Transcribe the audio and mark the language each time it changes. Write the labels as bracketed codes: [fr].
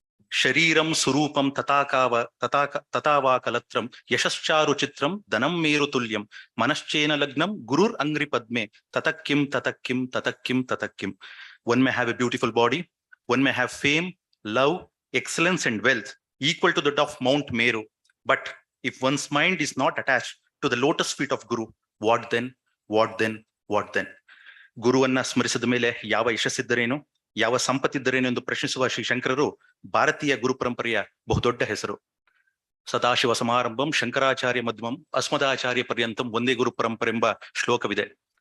[sa] ಶರೀರಂ ಸುರೂಪಂ ತಥಾವಾ ಕಲತ್ರಂ ಯಶಶ್ಚಾರು ಚಿತ್ರಂ ಧನಂ ಮೇರು ತುಲ್ಯಂ ಮನಶ್ಚೇನ ಲಗ್ನಂ ಗುರುರ್ ಅಂಗ್ರಿ ಪದ್ಮೆ ತತಕ್ಕಿಂ ತತಕ್ಕಿಂ ತತಕ್ಕಿಂ ತತಕ್ಕಿಂ. [en] One may have a beautiful body, one may have fame, love, excellence and wealth equal to that of Mount Meru. But if one's mind is not attached to the lotus feet of Guru, what then? What then? What then? [kn] ಗುರುವನ್ನ ಸ್ಮರಿಸಿದ ಮೇಲೆ ಯಾವ ಯಶಸ್ಸಿದ್ದರೇನು, ಯಾವ ಸಂಪತ್ತಿದ್ದರೇನು ಎಂದು ಪ್ರಶ್ನಿಸುವ ಶ್ರೀ ಶಂಕರರು ಭಾರತೀಯ ಗುರು ಪರಂಪರೆಯ ಬಹುದೊಡ್ಡ ಹೆಸರು. [sa] ಸದಾಶಿವ ಸಮಾರಂಭಂ ಶಂಕರಾಚಾರ್ಯ ಮಧ್ಯಮಂ ಅಸ್ಮದಾಚಾರ್ಯ ಪರ್ಯಂತಂ ಒಂದೇ ಗುರು ಪರಂಪರೆ [kn] ಎಂಬ ಶ್ಲೋಕವಿದೆ.